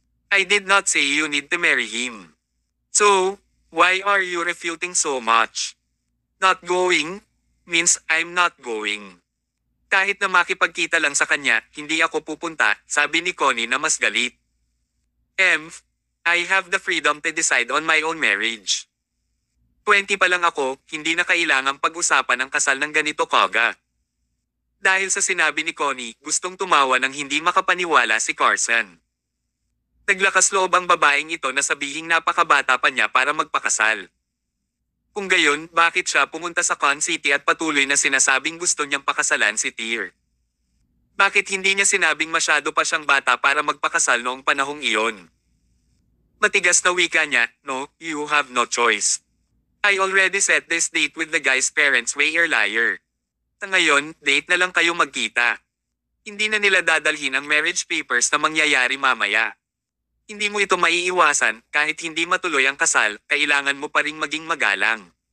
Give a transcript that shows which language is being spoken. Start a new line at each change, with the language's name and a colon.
English: I did not say you need to marry him. So, why are you refuting so much? Not going means I'm not going."
Filipino: Kahit na makipagkita lang sa kanya, hindi ako pupunta, sabi ni Connie na mas galit.
English: I have the freedom to decide on my own marriage.
Filipino: 20 pa lang ako, hindi na kailangang pag-usapan ang kasal ng ganito kaga. Dahil sa sinabi ni Connie, gustong tumawa ng hindi makapaniwala si Carson. Naglakas loob ang babaeng ito na sabihing napakabata pa niya para magpakasal. Kung gayon, bakit siya pumunta sa Con City at patuloy na sinasabing gusto niyang pakasalan si Tyr? Bakit hindi niya sinabing masyado pa siyang bata para magpakasal noong panahong iyon? Matigas na wika niya,
English: "No, you have no choice. I already set this date with the guy's parents way earlier.
Filipino: Sa ngayon, date na lang kayo magkita. Hindi na nila dadalhin ang marriage papers na mangyayari mamaya. Hindi mo ito maiiwasan, kahit hindi matuloy ang kasal, kailangan mo pa ring maging magalang.